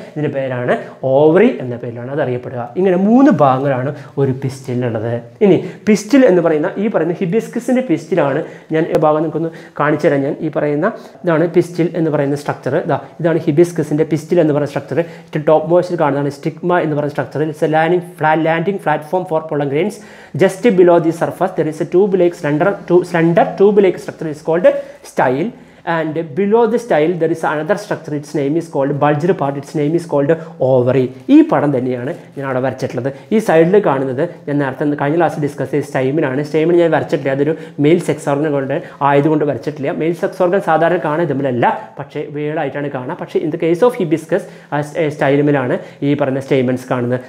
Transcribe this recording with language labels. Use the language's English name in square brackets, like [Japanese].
[Malayalam] ഇതിൻ്റെ പേരാണ് ഓവറി എന്ന പേരിലാണ് അത് അറിയപ്പെടുക. ഇങ്ങനെ 3 ഭാഗങ്ങളാണ് ഒരു പിസ്റ്റിലുള്ളത്. ഇനി പിസ്റ്റിൽ എന്ന് പറയുന്ന ഈ പറയുന്ന ഹിബിസ്കസിൻ്റെ പിസ്റ്റിലാണ് ഞാൻ ഈ ഭാഗം നിങ്ങൾക്കൊന്ന് കാണിച്ചു തരാം. ഞാൻ ഈ പറയുന്ന ഇതാണ് പിസ്റ്റിൽ എന്ന് പറയുന്ന സ്ട്രക്ചർ. ഇതാണ് ഹിബിസ്കസിൻ്റെ പിസ്റ്റിൽ എന്ന് പറയുന്ന സ്ട്രക്ചർ. ടോപ്പ് മോസ്റ്റിൽ കാണുന്നതാണ് സ്റ്റിഗ്മ എന്ന് പറയുന്ന structure. [English] It's a landing platform for pollen grains. Just below the surface there is a tube-like slender tube-like structure is called style. And below the style there is another structure, its name is called bulged part, its name is called ovary. [Malayalam] ഈ പടം തന്നെയാണ് ഞാൻ അവിടെ വരച്ചിട്ടുള്ളത്. ഈ സൈഡിൽ കാണുന്നത് ഞാൻ നേരത്തെ കഴിഞ്ഞ ക്ലാസ്സിൽ ഡിസ്കസ് ചെയ്ത സ്റ്റൈമിനാണ്. സ്റ്റൈമിന് ഞാൻ വരച്ചിട്ടില്ല, അതൊരു മെയിൽ സെക്സ് ഓർഗൻ കൊണ്ട് ആയതുകൊണ്ട് വരച്ചിട്ടില്ല. മെയിൽ സെക്സ് ഓർഗൻ സാധാരണ കാണാൻ ഇതുമില്ല, പക്ഷേ വേളായിട്ടാണ് കാണുക. പക്ഷേ [English] in the case of [Malayalam] hibiscus സ്റ്റൈമിലാണ് ഈ പറഞ്ഞ സ്റ്റൈമൻസ് കാണുന്നത്.